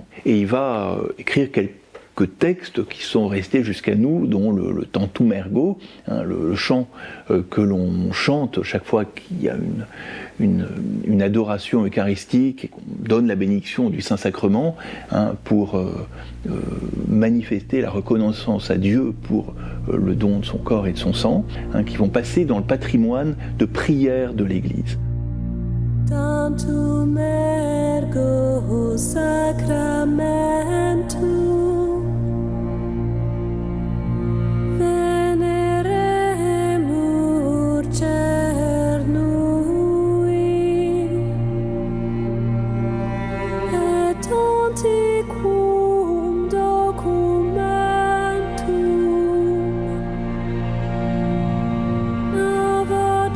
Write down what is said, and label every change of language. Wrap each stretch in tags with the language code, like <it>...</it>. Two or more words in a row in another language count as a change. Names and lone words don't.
<fr>Et il va écrire quelques textes qui sont restés jusqu'à nous, dont le Tantum Ergo, le chant que l'on chante chaque fois qu'il y a une adoration eucharistique et qu'on donne la bénédiction du Saint-Sacrement, pour manifester la reconnaissance à Dieu pour le don de son corps et de son sang, qui vont passer dans le patrimoine de prière de l'Église.</fr> <la>Tantum ergo sacramentum veneremur cernui et antiquum documentum</la>